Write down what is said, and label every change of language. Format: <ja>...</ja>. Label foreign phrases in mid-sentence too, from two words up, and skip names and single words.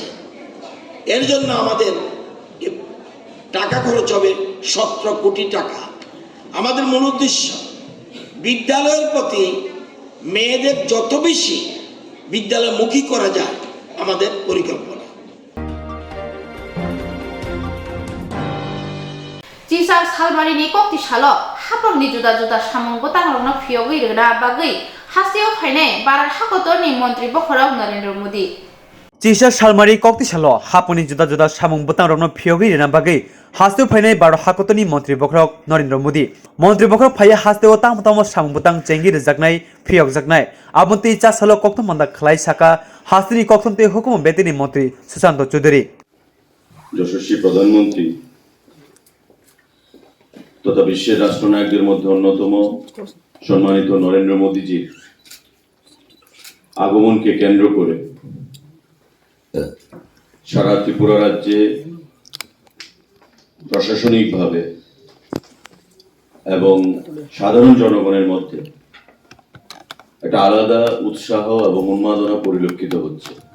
<bn>এর জন্য আমাদের টাকা খরচ হবে 17 কোটি টাকা। আমাদের মূল উদ্দেশ্য বিদ্যালয়ের প্রতি মেয়েদের যত বেশি বিদ্যালয়মুখী করা যায় আমাদের পরিকল্পনা।</bn> <trp>Jisar salmari ni kokti shalo hapon ni juda juda samung botang rong no phiyogui rena bagui hasio phaine barar hakotor ni montri bokhorok Narendra Modi. Jisar salmari kokti shalo haponi juda juda samung botang rong no phiyogui rena bagui hasio phaine barar hakotor ni montri bokhorok Narendra Modi. Montri bokhorok phaya hasio tang tamo samung botang chengi rejaknai phiyog jaknai abonti cha salo Koktwma da khlai saka hasini Koktwmte hukum betini montri Swrangchati</trp> <bn>যশস্বী প্রধানমন্ত্রী তথা বিশ্বের রাষ্ট্রনায়কদের মধ্যে অন্যতম সম্মানিত নরেন্দ্র মোদীজির আগমনকে কেন্দ্র করে সারা ত্রিপুরা রাজ্যে প্রশাসনিকভাবে এবং সাধারণ জনগণের মধ্যে একটা আলাদা উৎসাহ এবং উন্মাদনা পরিলক্ষিত হচ্ছে।</bn>